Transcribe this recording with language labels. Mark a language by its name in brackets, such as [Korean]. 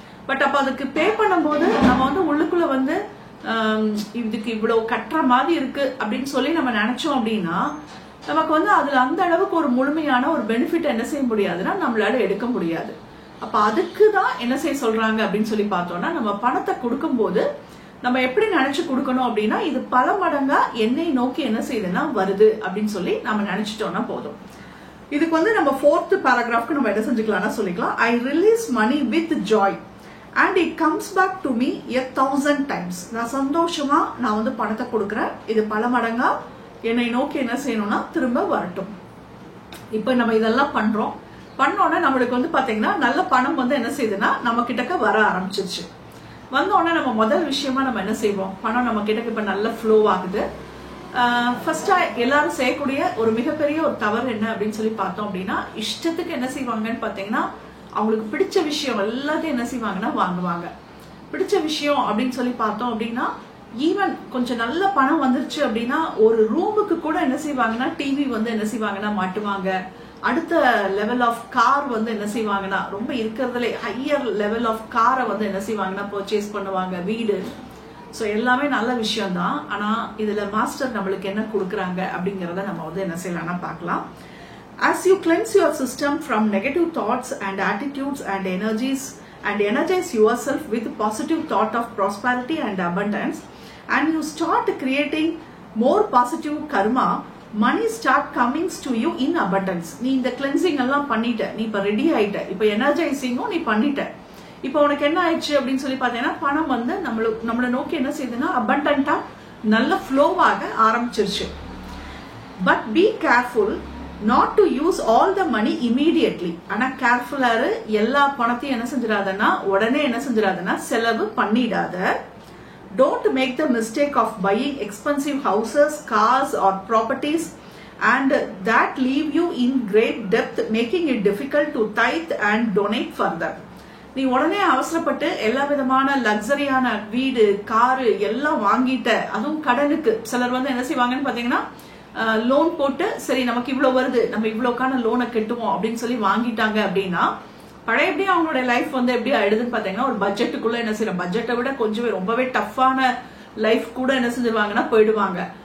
[Tamil] But அப்ப அதுக்கு பே பண்ணும்போது நம்ம வந்து உள்ளுக்குள்ள வந்து இதுக்கு இவ்வளவு கட்டுற மாதிரி இருக்கு அப்படின்னு சொல்லி நம்ம நினைச்சோம் அப்படின்னா நமக்கு வந்து அதுல அந்த அளவுக்கு ஒரு முழுமையான ஒரு பெனிஃபிட் என்ன செய்ய முடியாதுன்னா நம்மளால எடுக்க முடியாது. அப்ப அதுக்குதான் என்ன செய்ய சொல்றாங்க அப்படின்னு சொல்லி பார்த்தோம்னா, நம்ம பணத்தை கொடுக்கும் போது நம்ம எப்படி நினைச்சு கொடுக்கணும் அப்படின்னா, இது பல மடங்கா என்னை நோக்கி என்ன செய்யுதுன்னா வருது அப்படின்னு சொல்லி நம்ம நினைச்சிட்டோம்னா போதும். இதுக்கு வந்து நம்ம 4th paragraphக்கு நம்ம என்ன செஞ்சுக்கலாம்னா சொல்லிக்கலாம், [English] I release money with joy and it comes back to me 1000 times. [Tamil] நான் சந்தோஷமா நான் வந்து பணத்தை கொடுக்கறேன், இது பல மடங்கா என்னை நோக்கி என்ன செய்யணும்னா திரும்ப வரட்டும். இப்ப நம்ம இதெல்லாம் பண்ணோன்னா நம்மளுக்கு வந்து பாத்தீங்கன்னா நல்ல பணம் வந்து என்ன செய்யுதுன்னா நம்ம கிட்டக்க வர ஆரம்பிச்சிருச்சு. வந்தோடனே நம்ம முதல் விஷயமா நம்ம என்ன செய்வோம், பணம் நம்ம கிட்டக்க இப்ப நல்ல ஃப்ளோ ஆகுது. ஃபர்ஸ்டா எல்லாரும் செய்யக்கூடிய ஒரு மிகப்பெரிய ஒரு தவறு என்ன அப்படின்னு சொல்லி பார்த்தோம் அப்படின்னா, இஷ்டத்துக்கு என்ன செய்வாங்கன்னு பாத்தீங்கன்னா அவங்களுக்கு பிடிச்ச விஷயம் எல்லாத்தையும் என்ன செய்வாங்கன்னா வாங்குவாங்க. பிடிச்ச விஷயம் அப்படின்னு சொல்லி பார்த்தோம் அப்படின்னா, ஈவன் கொஞ்சம் நல்ல பணம் வந்துருச்சு அப்படின்னா ஒரு ரூமுக்கு கூட என்ன செய்வாங்கன்னா டிவி வந்து என்ன செய்வாங்கன்னா மாட்டுவாங்க. அடுத்த லெவல் ஆஃப் கார் வந்து என்ன செய்வாங்கன்னா ரொம்ப இருக்கிறதுல ஹையர் லெவல் ஆஃப் காரை வந்து என்ன செய்வாங்கன்னா பர்ச்சேஸ் பண்ணுவாங்க, வீடு. ஸோ எல்லாமே நல்ல விஷயம் தான். ஆனா இதுல மாஸ்டர் நம்மளுக்கு என்ன கொடுக்குறாங்க அப்படிங்கறத நம்ம வந்து என்ன செய்யலாம்னா பார்க்கலாம். [English] As you cleanse your system from negative thoughts and attitudes and energies and energize yourself with positive thought of prosperity and abundance, and you start creating more positive karma, money start coming to you in abundance. [Tamil] நீ இந்த cleansing எல்லாம் பண்ணிட்ட, நீ இப்ப ready ஆயிட்ட, இப்ப எனர்ஜைசிங்கும் நீ பண்ணிட்ட. இப்ப உனக்கு என்ன ஆயிடுச்சு அப்படின்னு சொல்லி பாத்தீங்கன்னா பணம் வந்து நம்மளை நோக்கி என்ன செய்யுதுன்னா அபண்டன்டா நல்ல ஃப்ளோவாக ஆரம்பிச்சிருச்சு. [English] But be careful not to use all the money immediately. [Tamil] ஆனா கேர்ஃபுல்லாரு, எல்லா பணத்தையும் என்ன செஞ்சிடாதனா உடனே என்ன செஞ்சிடாதனா செலவு பண்ணிடாத. [English] Don't make the mistake of buying expensive houses, cars or properties and that leave you in great debt, making it difficult to tithe and donate further. [Tamil] நீ உடனே அவசரப்பட்டு எல்லா விதமான லக்ஸரியான வீடு, காரு எல்லாம் வாங்கிட்ட, அதுவும் கடனுக்கு. சிலர் வந்து என்ன செய்வாங்கன்னு பாத்தீங்கன்னா லோன் போட்டு சரி நமக்கு இவ்வளவு வருது, நம்ம இவ்வளவுக்கான லோனை கட்டுவோம் அப்படின்னு சொல்லி வாங்கிட்டாங்க அப்படின்னா பழையபடி அவங்களுடைய லைஃப் வந்து எப்படி ஆயிடுதுன்னு பாத்தீங்கன்னா ஒரு பட்ஜெட்டுக்குள்ள என்ன செய்யற, பட்ஜெட்டை விட கொஞ்சமே ரொம்பவே டஃப்பான லைஃப் கூட என்ன செஞ்சிருவாங்கன்னா போயிடுவாங்க.